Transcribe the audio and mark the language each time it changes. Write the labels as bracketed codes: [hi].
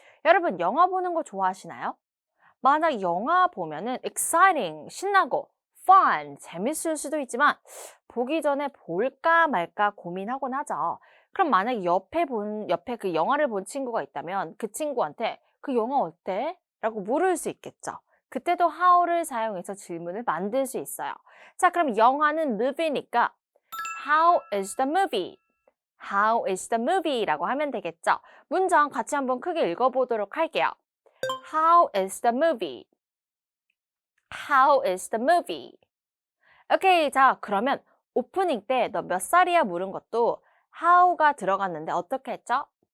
[ko] 여러분, 영화 보는 거 좋아하시나요? 만약 영화 보면은 exciting, 신나고 fun, 재밌을 수도 있지만 보기 전에 볼까 말까 고민하곤 하죠. 그럼 만약 옆에 그 영화를 본 친구가 있다면 그 친구한테 그 영화 어때? 라고 물을 수 있겠죠. 그때도 how를 사용해서 질문을 만들 수 있어요. 자, 그럼 영화는 movie니까 [en] How is the movie? How is the movie? [ko] 라고 하면 되겠죠. 문장 같이 한번 크게 읽어보도록 할게요. [en] How is the movie? How is the movie? [ko] 오케이, 자, 그러면 오프닝 때 너 몇 살이야 물은 것도 how가 들어갔는데 어떻게 했죠?